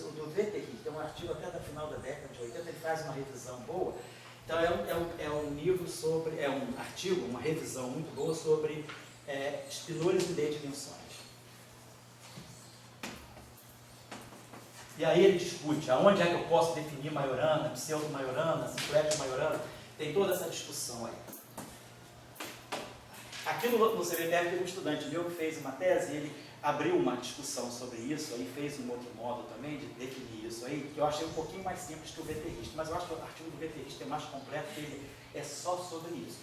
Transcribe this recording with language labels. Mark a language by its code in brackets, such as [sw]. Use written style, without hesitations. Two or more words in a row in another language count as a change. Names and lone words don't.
[pt] O do Wetterich tem um artigo até da final da década de 80, ele faz uma revisão boa. Então é um livro sobre, é um artigo, uma revisão muito boa sobre spinores em D dimensões. E aí ele discute aonde é que eu posso definir Majorana, pseudo-Majorana, simplético Majorana, tem toda essa discussão aí. Aqui no CBPR teve um estudante meu que fez uma tese e ele abriu uma discussão sobre isso, aí fez um outro modo também de definir isso aí, que eu achei um pouquinho mais simples que o Wetterich, mas eu acho que o artigo do Wetterich é mais completo, porque ele é só sobre isso.